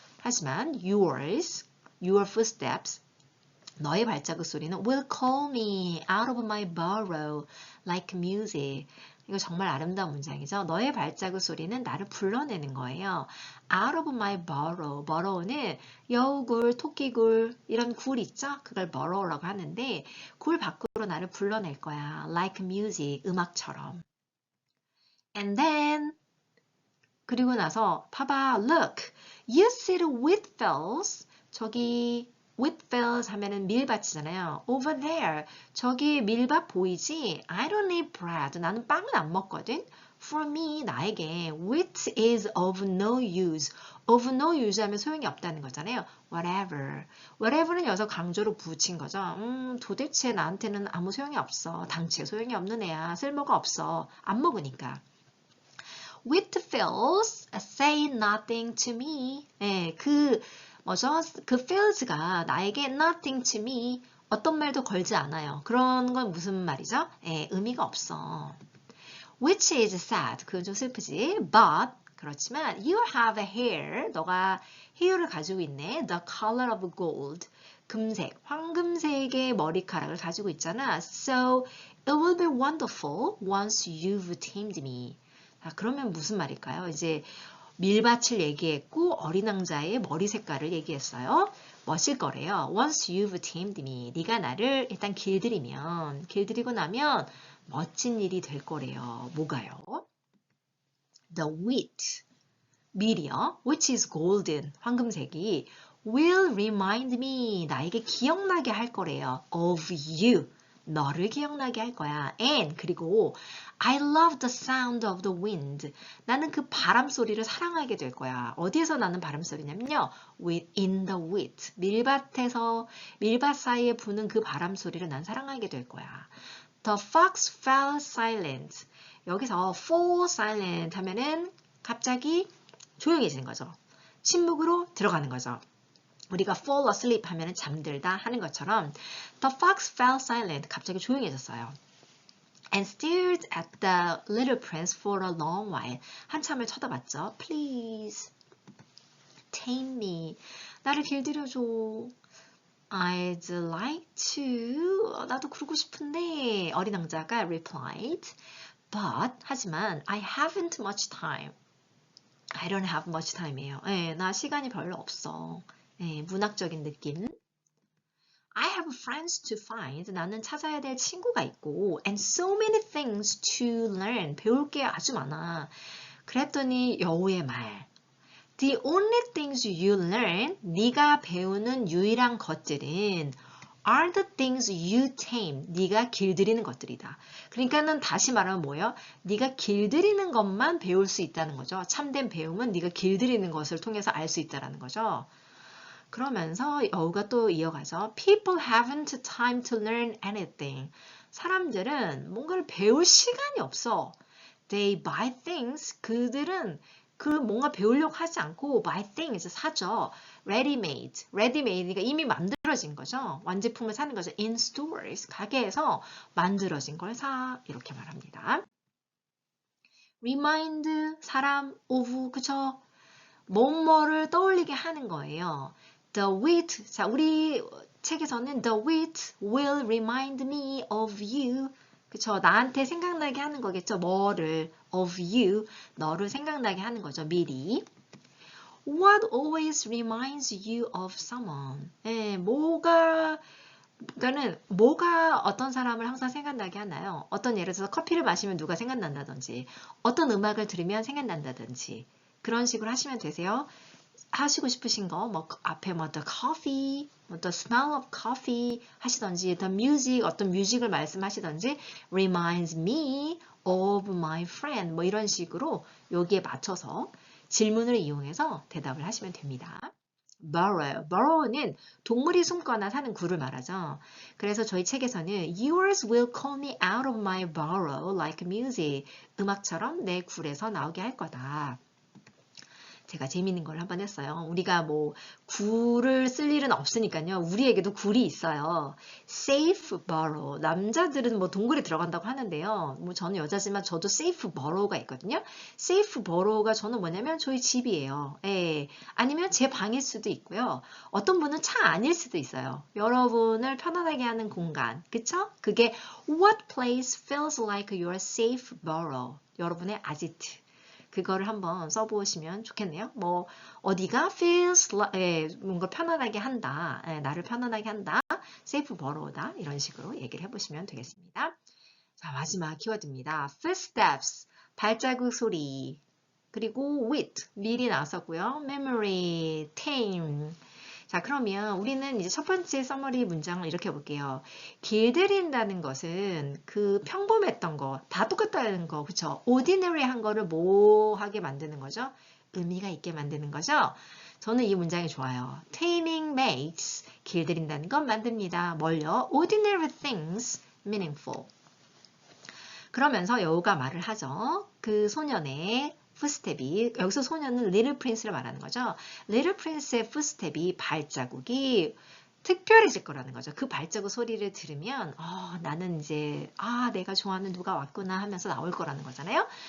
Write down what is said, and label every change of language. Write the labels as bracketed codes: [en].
[ko] 하지만 [en] yours, your footsteps, [ko] 너의 발자국 소리는 [en] will call me out of my burrow like music. [ko] 이거 정말 아름다운 문장이죠. 너의 발자국 소리는 나를 불러내는 거예요. [en] Out of my burrow. [ko] burrow는 여우굴, 토끼굴 이런 굴 있죠? 그걸 burrow라고 하는데 굴 밖으로 나를 불러낼 거야. [en] Like music, [ko] 음악처럼. [en] And then [ko] 그리고 나서 봐봐, [en] look. You see the wheat fields. [ko] 저기 wheat fields 하면은 밀밭이잖아요. [en] Over there. [ko] 저기 밀밭 보이지? [en] I don't eat bread. [ko] 나는 빵은 안 먹거든. [en] For me, [ko] 나에게 [en] wheat is of no use. [ko] of no use 하면 소용이 없다는 거잖아요. [en] Whatever. [ko] whatever는 여기서 강조로 붙인 거죠. 도대체 나한테는 아무 소용이 없어. 당체 소용이 없는 애야. 쓸모가 없어. 안 먹으니까. [en] Wheat fields say nothing to me. [ko] 네, 뭐죠? 그 fields가 나에게 [en] nothing to me [ko] 어떤 말도 걸지 않아요. 그런 건 무슨 말이죠? 예, 의미가 없어. [en] Which is sad. [ko] 그건 좀 슬프지. [en] But [ko] 그렇지만 [en] you have a hair. [ko] 너가 hair를 가지고 있네. [en] The color of gold. [ko] 금색, 황금색의 머리카락을 가지고 있잖아. [en] So it will be wonderful once you've tamed me. [ko] 그러면 무슨 말일까요? 이제 밀밭을 얘기했고 어린 왕자의 머리 색깔을 얘기했어요. 멋질 거래요. [en] Once you've tamed me. [ko] 네가 나를 일단 길들이고 나면 멋진 일이 될 거래요. 뭐가요? [en] The wheat, [ko] 밀이요. [en] Which is golden, [ko] 황금색이 [en] will remind me, [ko] 나에게 기억나게 할 거래요. [en] Of you, [ko] 너를 기억나게 할 거야. [en] And [ko] 그리고 [en] I love the sound of the wind. [ko] 나는 그 바람 소리를 사랑하게 될 거야. 어디에서 나는 바람 소리냐면요. [en] In the wheat. [ko] 밀밭 사이에 부는 그 바람 소리를 난 사랑하게 될 거야. The fox fell silent. 여기서 fall silent 하면은 갑자기 조용해지는 거죠. 침묵으로 들어가는 거죠. 우리가 fall asleep 하면은 잠들다 하는 것처럼 [en] the fox fell silent. [ko] 갑자기 조용해졌어요. [en] And stared at the little prince for a long while. [ko] 한참을 쳐다봤죠. [en] Please, tame me. [ko] 나를 길들여줘. [en] I'd like to. [ko] 나도 그러고 싶은데. 어린 왕자가 replied. [en] But, [ko] 하지만 [en] I haven't much time. I don't have much time이에요. [ko] 네, 나 시간이 별로 없어. 네, 문학적인 느낌. [en] I have friends to find. [ko] 나는 찾아야 될 친구가 있고 [en] and so many things to learn. [ko] 배울 게 아주 많아. 그랬더니 여우의 말. [en] The only things you learn, [ko] 네가 배우는 유일한 것들은 [en] are the things you tame. [ko] 네가 길들이는 것들이다. 그러니까는 다시 말하면 뭐예요? 네가 길들이는 것만 배울 수 있다는 거죠. 참된 배움은 네가 길들이는 것을 통해서 알 수 있다는 거죠. 그러면서 여우가 또 이어가죠. [en] People haven't time to learn anything. [ko] 사람들은 뭔가를 배울 시간이 없어. [en] They buy things. [ko] 그들은 그 뭔가 배우려고 하지 않고 buy things 사죠. [en] Ready-made. [ko] Ready-made니까 이미 만들어진 거죠. 완제품을 사는 거죠. [en] In stores. [ko] 가게에서 만들어진 걸 사. 이렇게 말합니다. Remind 사람 of 그쵸? 뭐뭐를 떠올리게 하는 거예요. [en] The wheat. [ko] 자, 우리 책에서는 [en] the wheat will remind me of you. [ko] 그쵸? 나한테 생각나게 하는 거겠죠. 뭐를 of you. 너를 생각나게 하는 거죠. 미리. [en] What always reminds you of someone. [ko] 예, 그러니까는 뭐가 어떤 사람을 항상 생각나게 하나요? 어떤 예를 들어서 커피를 마시면 누가 생각난다든지 어떤 음악을 들으면 생각난다든지 그런 식으로 하시면 되세요. 하시고 싶으신 거, 뭐 앞에 뭐 the coffee, 뭐 the smell of coffee 하시던지, the music, 어떤 뮤직을 말씀하시던지, [en] reminds me of my friend, [ko] 뭐 이런 식으로 여기에 맞춰서 질문을 이용해서 대답을 하시면 됩니다. burrow, burrow는 동물이 숨거나 사는 굴을 말하죠. 그래서 저희 책에서는 [en] yours will call me out of my burrow like music. [ko] 음악처럼 내 굴에서 나오게 할 거다. 제가 재밌는 걸 한번 했어요. 우리가 뭐 굴을 쓸 일은 없으니까요. 우리에게도 굴이 있어요. [en] safe burrow. [ko] 남자들은 뭐 동굴에 들어간다고 하는데요. 뭐 저는 여자지만 저도 safe burrow가 있거든요. safe burrow가 저는 뭐냐면 저희 집이에요. 예. 아니면 제 방일 수도 있고요. 어떤 분은 차 안일 수도 있어요. 여러분을 편안하게 하는 공간. 그쵸? [en] 그게 what place feels like your safe burrow. [ko] 여러분의 아지트. 그거를 한번 써보시면 좋겠네요. 뭐 어디가 feels like, 뭔가 편안하게 한다. 나를 편안하게 한다. safe borrow다. 이런 식으로 얘기를 해보시면 되겠습니다. 자, 마지막 키워드입니다. footsteps, 발자국 소리. 그리고 with, 밀이 나왔었고요. memory, tame. 자, 그러면 우리는 이제 첫 번째 서머리 문장을 이렇게 볼게요. 길들인다는 것은 그 평범했던 거, 다 똑같다는 거, 그쵸? ordinary 한 거를 뭐 하게 만드는 거죠? 의미가 있게 만드는 거죠? 저는 이 문장이 좋아요. [en] taming makes, [ko] 길들인다는 건 만듭니다. 뭘요? [en] ordinary things meaningful. [ko] 그러면서 여우가 말을 하죠. 그 소년의 풋스텝이, 여기서 소년은 Little Prince를 말하는 거죠. Little Prince의 풋스텝이 발자국이 특별해질 거라는 거죠. 그 발자국 소리를 들으면 나는 이제 내가 좋아하는 누가 왔구나 하면서 나올 거라는 거잖아요.